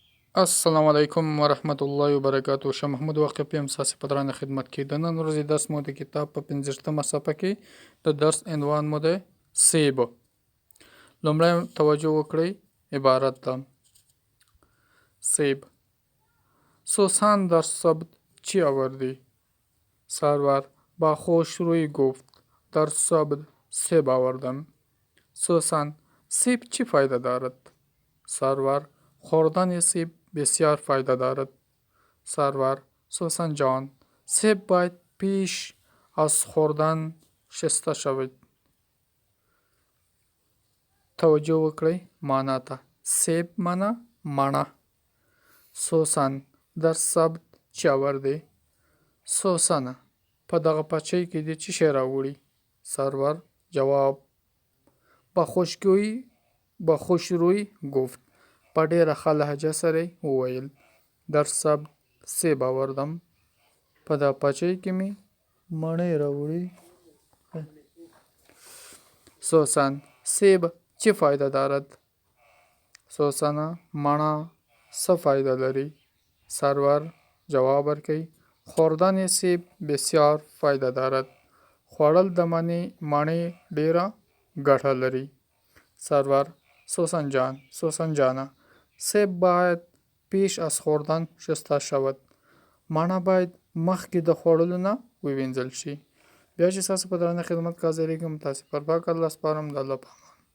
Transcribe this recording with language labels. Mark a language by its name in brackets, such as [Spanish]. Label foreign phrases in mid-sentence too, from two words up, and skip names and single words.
[Arabic] السلام علیکم ورحمت الله وبرکاتو. [Pashto] شه محمود واقعي یم ساسي په درانه خدمت کې د نن ورځې درس مو د کتاب په 15مه صفحه کې د درس عنوان مو ده سیب. لومړی توجه وکړئ عبارت ده سیب. [Persian] سوسن در سبد چی آوردی؟ سرور با خوش روی گفت در سبد سیب آوردم. سوسن سیب چی فایده دارد؟ سرور خوردن سیب بسیار فایده دارد. سرور سوسن جان سیب باید پیش از خوردن شسته شود. [Pashto] توجه وکړئ معنا ته. سیب معنا مڼه. [Persian] سوسن در سبد چی آورده؟ [Pashto] سوسن په دغه پچی کې د چی شی راوړي؟ [Persian] سرور جواب با خوشروی گفت. [Pashto] په ډیره ښه لهجه سره وویل [Persian] در سبد سیب آوردم. [Pashto] په دغه پچی کې می مڼې راوړي. [Persian] سوسن سیب چی فایده دارد؟ [Pashto] سوسن مڼه څه فایده لري؟ سرور جواب ورکوي [Persian] خوردن سیب بسیار فایده دارد. [Pashto] خوړل د مڼې ډیره ګټه لري. [Persian] سرور سوسن جانه سیب باید پیش از خوردن شسته شود. [Pashto] مڼه باید مخکې د خوړلو نه ووینځل شي. بیا چې تاسو په درانه خدمت کې حاضرېږم تاسو پر پاک الله سپارم. د الله په امان.